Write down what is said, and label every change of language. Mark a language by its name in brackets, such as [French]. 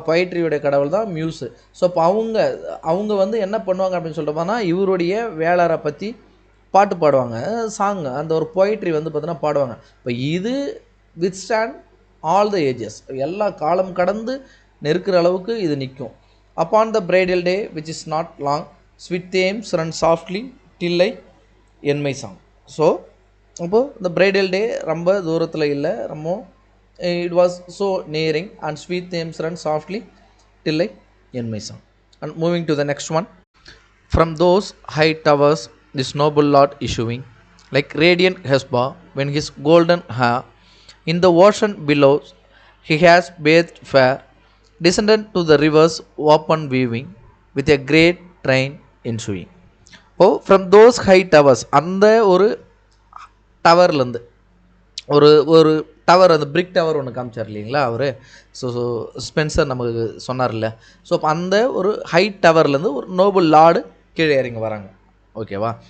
[Tamil] பொயட்ரியோடைய கடவுள் தான் மியூஸு. ஸோ அப்போ அவங்க வந்து என்ன பண்ணுவாங்க அப்படின்னு சொல்லிட்டோம்னா இவருடைய வேளாரை பற்றி பாட்டு பாடுவாங்க, சாங், அந்த ஒரு பொயட்ரி வந்து பார்த்தீங்கன்னா பாடுவாங்க. இப்போ இது [English] withstand all the ages, [Tamil] எல்லா காலம் கடந்து நெருக்கிற அளவுக்கு இது நிற்கும். [English] Upon the bridal day which is not long, sweet themes run softly till I end my song. So [Tamil] அப்போது இந்த bridal day ரொம்ப தூரத்தில் இல்லை, ரொம்ப [English] It was so nearing and sweet themes run softly till I end my song. And moving to the next one. From those high towers this noble lord issuing, like radiant Hesba when his golden hair in the ocean below he has bathed fair, descended to the rivers open weaving with a great train ensuing. Oh, from those high towers, [Tamil] அந்த ஒரு டவர்லேருந்து ஒரு ஒரு tower, அந்த பிரிக் tower ஒன்று காமிச்சார் இல்லைங்களா அவர், so Spencer நமக்கு சொன்னார் இல்லை. ஸோ அப்போ அந்த ஒரு ஹை டவர்லேருந்து ஒரு நோபல் லார்டு கீழே இறங்கி வராங்க, ஓகேவா.